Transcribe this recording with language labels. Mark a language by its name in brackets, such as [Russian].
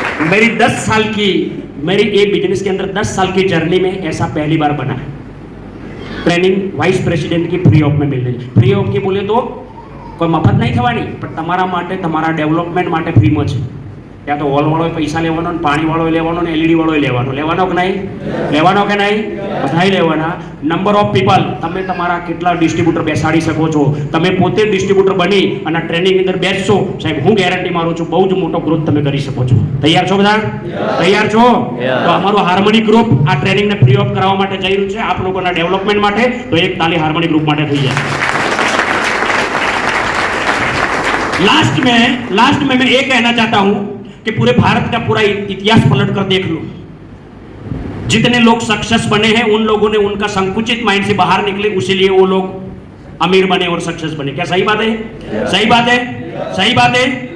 [Hindi] मेरी 10 साल की मेरी एक बिजनेस के अंदर 10 साल की जर्नी में ऐसा पहली बार बना है. ट्रेनिंग वाइस प्रेसिडेंट की फ्री ऑफ में मिल रही. फ्री ऑफ की बोले तो [Gujarati] કોઈ મફત નહીં થવાની, પણ તમારા માટે તમારા ડેવલપમેન્ટ માટે ફ્રીમાં છે. ત્યાં તો હોલ વાળો પૈસા લેવાનો ને પાણી વાળો લેવાનો ને એલઈડી વાળો લેવાનો કે નહીં? લેવાનો કે નહીં? બધાય લેવાના. નંબર ઓફ પીપલ, તમે તમારા કેટલા ડિસ્ટ્રીબ્યુટર બેસાડી શકો છો. તમે પોતે ડિસ્ટ્રીબ્યુટર બની અને ટ્રેનિંગ અંદર બેસશો, સાહેબ હું ગેરંટી મારું છું બહુ જ મોટો ગ્રોથ તમે કરી શકો છો. તૈયાર છો બધા? તૈયાર છો? તો અમારું હાર્મોની ગ્રુપ આ ટ્રેનિંગને ફ્રી ઓફ કરાવવા માટે જઈ રહ્યું છે આપ લોકોના ડેવલપમેન્ટ માટે. તો એક તાલી હાર્મોની ગ્રુપ માટે થઈ જાય. [Hindi] लास्ट में मैं ये कहना चाहता हूं कि पूरे भारत का पूरा इतिहास पलट कर देख लो. जितने लोग सक्सेस बने हैं उन लोगों ने उनका संकुचित माइंड से बाहर निकले, इसीलिए वो लोग अमीर बने और सक्सेस बने. क्या सही बात है? सही बात है? सही बात है.